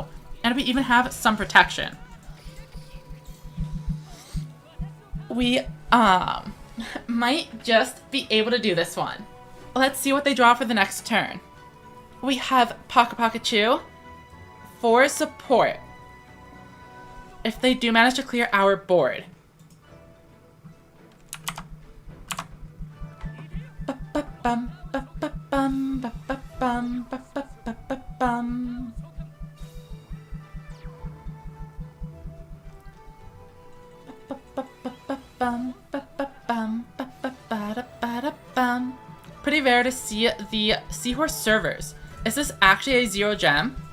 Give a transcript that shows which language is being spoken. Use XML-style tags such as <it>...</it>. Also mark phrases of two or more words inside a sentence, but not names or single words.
<en>And we even have some protection. We, might just be able to do this one. Let's see what they draw for the next turn. We have Pakachu for support. If they do manage to clear our board. Ba-ba-bum, ba-ba-bum, ba-ba-bum, ba-ba-ba-ba-bum. Pretty rare to see the Seahorse servers. Is this actually a 0 gem?</en>